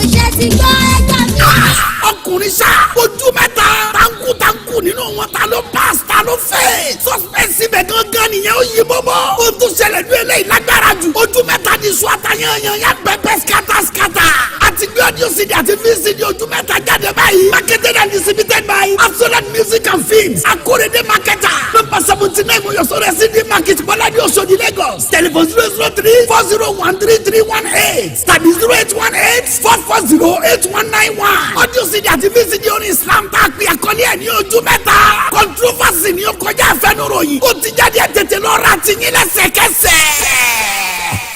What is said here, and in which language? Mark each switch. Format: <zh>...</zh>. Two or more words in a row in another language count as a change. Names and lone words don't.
<yo>Ṣé ti gbọ́? Ẹ gbà mí. Ah, ọkùnrin ṣá, ojú mẹ́ta. Táǹkù táǹkù nínú wọn, ta ló pass, ta ló fail? Suspense ibẹ̀ gangan nìyẹn ó yí bọ́bọ́. Ó tún ṣẹlẹ̀ ní eléyìí lágbára jù. Ojú mẹ́ta ni iṣu àtàyànyàn yá pẹ́pẹ́ skata skata. A ti gbé</yo> <en>audio C D</en> <yo>àti V C D ojú mẹ́ta jáde báyìí.</yo> <en>Marketed and distributed by Absolute Music and Films. Akorede Marketer. Number seventy-nine Moyosore C D Market, Bọ́ládé Oṣodi, Lagos. Telephone zero zero three four zero one three three one eight tàbí zero eight one eight four four zero eight one nine one. Audio C D</en> <yo>àti V C D orin Islam tá a pè àkọlé ẹ̀ ní ojú mẹ́ta. Controversy ni ó kọjá àfẹnuròyìn. Ó ti jáde, ẹ tètè lọ ra tiyín lẹ́sẹ̀kẹsẹ̀.</yo>